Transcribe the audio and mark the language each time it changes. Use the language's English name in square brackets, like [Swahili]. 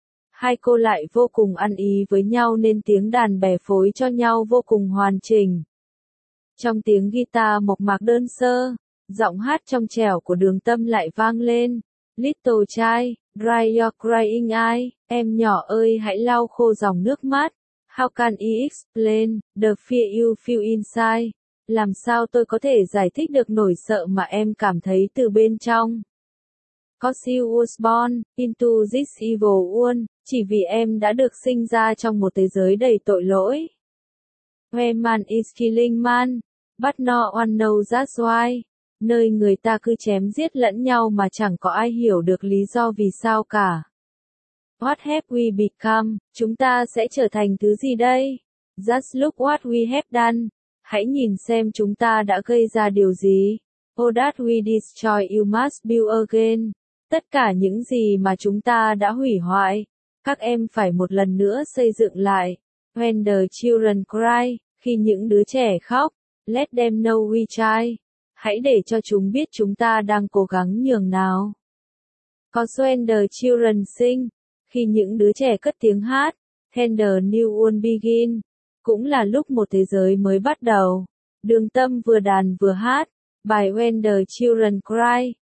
[Vietnamese] Hai cô lại vô cùng ăn ý với nhau nên tiếng đàn bè phối cho nhau vô cùng hoàn chỉnh. Trong tiếng guitar mộc mạc đơn sơ, giọng hát trong trẻo của Đường Tâm lại vang lên. [English] Little child, dry your crying eye, [Vietnamese] em nhỏ ơi hãy lau khô dòng nước mắt. [English] How can I explain the fear you feel inside? [Vietnamese] Làm sao tôi có thể giải thích được nỗi sợ mà em cảm thấy từ bên trong? [English] Cause you was born into this evil world, [Vietnamese] chỉ vì em đã được sinh ra trong một thế giới đầy tội lỗi. [English] Where man is killing man, but no one knows that's why. [Vietnamese] Nơi người ta cứ chém giết lẫn nhau mà chẳng có ai hiểu được lý do vì sao cả. [English] What have we become? [Vietnamese] Chúng ta sẽ trở thành thứ gì đây? [English] Just look what we have done. [Vietnamese] Hãy nhìn xem chúng ta đã gây ra điều gì. [English] Oh that we destroy you must build again. [Vietnamese] Tất cả những gì mà chúng ta đã hủy hoại, các em phải một lần nữa xây dựng lại. [English] When the children cry, [Vietnamese] khi những đứa trẻ khóc, [English] let them know we try. [Vietnamese] Hãy để cho chúng biết chúng ta đang cố gắng nhường nào. [English] Cause when the children sing, [Vietnamese] khi những đứa trẻ cất tiếng hát, [English] then the new world begin. [Vietnamese] Cũng là lúc một thế giới mới bắt đầu. Đường Tâm vừa đàn vừa hát, bài When the Children Cry.